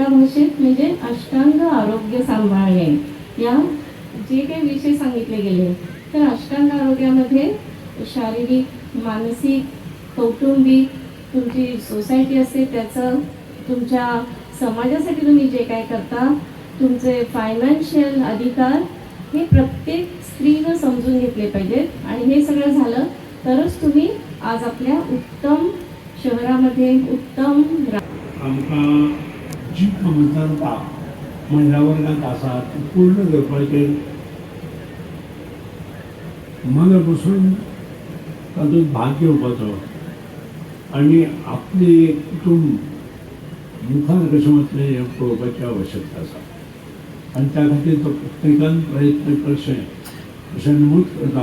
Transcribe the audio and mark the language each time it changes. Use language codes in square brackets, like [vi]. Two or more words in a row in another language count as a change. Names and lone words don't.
[mr] भाषेत म्हणजे अष्टांग आरोग्य सांभाळणे या जे काही विषय सांगितले गेले तर अष्टांग आरोग्यामध्ये शारीरिक, मानसिक, कौटुंबिक, तुमची सोसायटी असते त्याचं, तुमच्या समाजासाठी तुम्ही जे काय करता, तुमचे फायनान्शियल अधिकार हे प्रत्येक स्त्रीनं समजून घेतले पाहिजेत आणि हे सगळं झालं तरच तुम्ही आज आपल्या उत्तम शहरामध्ये उत्तम [kok] आमकां जी मतदानता महिला वर्गात आसा ती पूर्ण करपाचेर मना बसून तातूंत भाग घेवपाचो आनी आपली कुटुंब मुखार कशें वतलें हें पळोवपाची आवश्यकता आसा आनी त्या खातीर तो प्रत्येकान प्रयत्न करचें अशें नमूद करता.